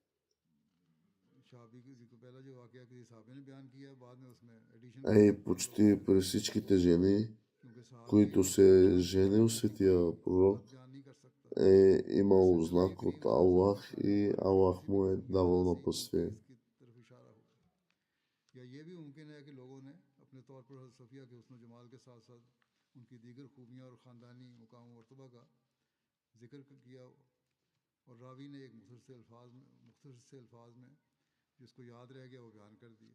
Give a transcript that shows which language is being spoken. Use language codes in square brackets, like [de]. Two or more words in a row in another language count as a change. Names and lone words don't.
[bg] И почти при всичките жени, които се женил Светия пророк, е имал знак от Аллах и Аллах му е давал напътствие. [ur] یا یہ بھی ممکن ہے کہ لوگوں نے اپنے طور پر حضرت صفیہ کے حسن جمال کے ساتھ ساتھ ان کی دیگر خوبیاں اور خاندانی مقام مرتبہ کا ذکر کیا اور راوی نے ایک مختصر سے الفاظ میں جس کو یاد رہ گیا وہ بیان کر دیا.